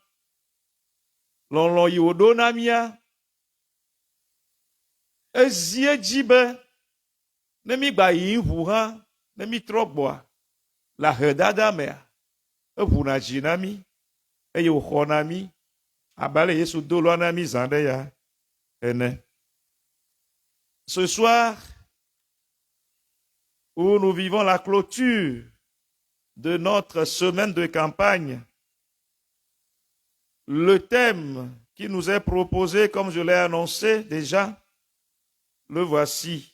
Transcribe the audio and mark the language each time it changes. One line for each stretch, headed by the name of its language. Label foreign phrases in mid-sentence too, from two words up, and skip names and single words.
Ewe: Lɔlɔ̃ yi wòɖo na mía ezi edzi be ne mi gba yi ʋu hã, ne mi trɔ gbɔa, le ahedada mea, eʋuna dzi na mi, eye wòxɔ na mi, abe ale Yesu do lɔ na mi zã ɖe ya ene.
French: Ce soir, où nous vivons la clôture de notre semaine de campagne, le thème qui nous est proposé, comme je l'ai annoncé déjà, le voici.